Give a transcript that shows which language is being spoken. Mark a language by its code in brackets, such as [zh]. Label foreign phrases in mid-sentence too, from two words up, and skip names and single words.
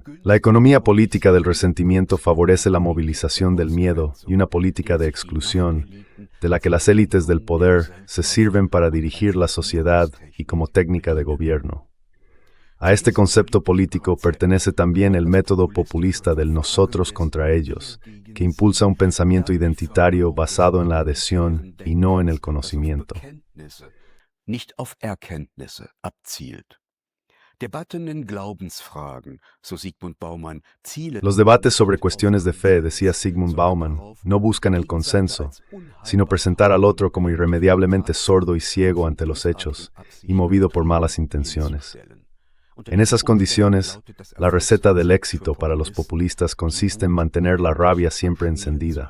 [es] La economía política del resentimiento favorece la movilización del miedo y una política de exclusión, de la que las élites del poder se sirven para dirigir la sociedad y como técnica de gobierno. A este concepto político pertenece también el método populista del nosotros contra ellos, que impulsa un pensamiento identitario basado en la adhesión y no en el conocimiento. [de] Nicht auf Erkenntnisse abzielt. [es] Los debates sobre cuestiones de fe, decía Zygmunt Bauman, no buscan el consenso, sino presentar al otro como irremediablemente sordo y ciego ante los hechos y movido por malas intenciones. En esas condiciones, la receta del éxito para los populistas consiste en mantener la rabia siempre encendida.